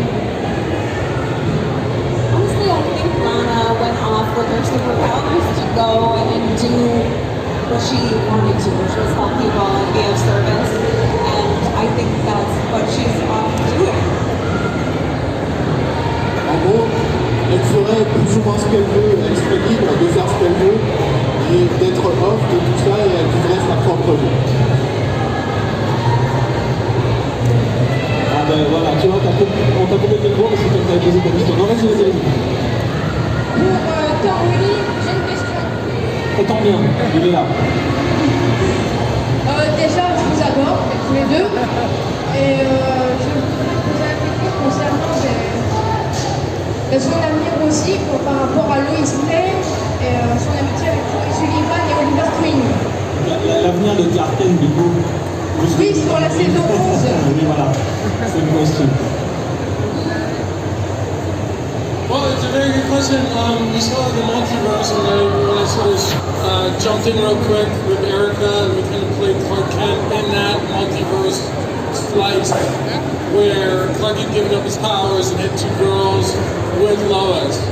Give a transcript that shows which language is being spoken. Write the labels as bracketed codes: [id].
[en] Honestly, I think Lana went off with her superpowers to go and do what she wanted to, which was help people and be of service. And I think that's what she's off doing. [fr] En gros, elle ferait plus ou moins ce qu'elle veut, elle serait libre de faire ce qu'elle veut et d'être off de tout ça et elle vivrait sa propre vie. Ah ben voilà, tu vois, on t'a coupé le micro, mais c'est comme tu avais posé ta question. Non, vas-y, vas-y, vas-y. Pour Tom Willy, j'ai une question. Attends bien, il est là. Déjà, je vous adore, tous les deux. Et je voudrais poser la question concernant son avenir aussi par rapport à Lois Lane et son amitié avec Troy Sullivan et Oliver Queen. L'avenir de Clark Kent, du coup. Oui, sur la saison 11. Oui, voilà, c'est une question. [en] Well, it's a very good question. We saw the multiverse, and when I sort of jumped in real quick with Erica, and we kind of played Clark Kent in that multiverse slice, where Clark had given up his powers and had 2 girls with Lois.